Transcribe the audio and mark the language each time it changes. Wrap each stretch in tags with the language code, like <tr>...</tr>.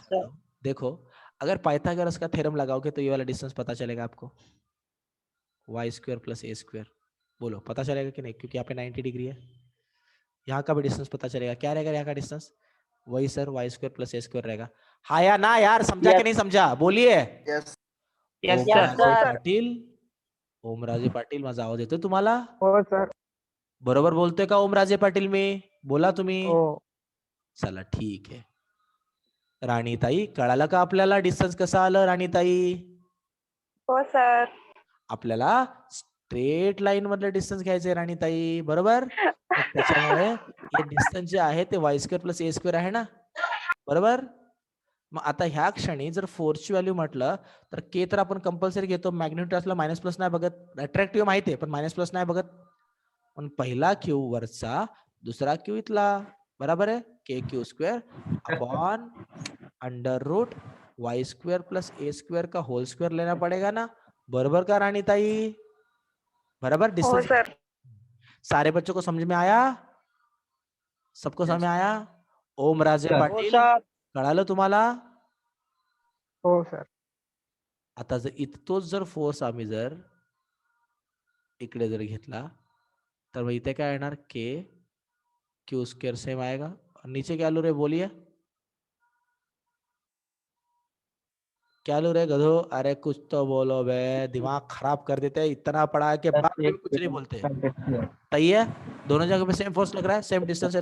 <hi>चाहता हूँ, देखो अगर पाइथागोरस का थ्योरम लगाओगे तो ये वाला डिस्टेंस पता चलेगा आपको, y² + a². बोलो पता चलेगा कि नहीं, क्योंकि यहाँ पे 90 डिग्री है. यहाँ का भी डिस्टेंस पता चलेगा. क्या रहेगा यहाँ का डिस्टेंस, वही सर y² + a² रहेगा. हाँ या ना यार, समझा कि नहीं समझा, बोलिए.</hi> <en>Yes.</en> <mr>ओमराजे पाटील, ओमराजे पाटील माझा आवाज येतोय तुम्हाला. हो सर. बरोबर बोलतोय का ओमराजे पाटील मी, बोला तुम्ही. हो. चला ठीक आहे. राणीताई कळालं का आपल्याला डिस्टन्स कसं आलं राणीताई. हो सर. आपल्याला स्ट्रेट लाईन मधलं डिस्टन्स घ्यायचंय राणीताई, बरोबर. त्याच्यामुळे हे डिस्टन्स जे आहे ते y² + a² आहे ना, बरोबर. मग आता ह्या क्षणी जर फोर्सची व्हॅल्यू म्हटलं तर के तर आपण कंपल्सरी घेतो, मॅग्निट्यूड असला मायनस प्लस नाही बघत, अट्रॅक्टिव्ह माहिती आहे पण मायनस प्लस नाही बघत. पण पहिला क्यू वरचा, दुसरा क्यू इथला, बराबर आहे.</mr> <hi>के Q square upon under root Y square plus ए स्क्वेअर का होल स्क्वेअर लेना पड़ेगा ना.</hi> <mr>बरोबर का रानी ताई? बराबर. हो डिस्टेंस सर.</mr> <hi>सारे बच्चों को समझ में आया? सबको समझ में आया? ओम राजे सर.</hi> <mr>हो पाटील सर. कळालं तुम्हाला? हो सर. आता जर इथतोच जर फोर्स आम्ही जर इकडे जर घेतला तर मग इथे काय येणार?</mr> <hi>के क्यू स्क्वेअर सेम आएगा. और नीचे क्या लो रे बोलिए, क्या लो रे गधो? अरे कुछ तो बोलो बे, दिमाग खराब कर देते हैं, इतना पढ़ा है कि बाद में भी कुछ नहीं बोलते. सही है, दोनों जगह पे सेम फोर्स लग रहा है, सेम डिस्टेंस है.</hi>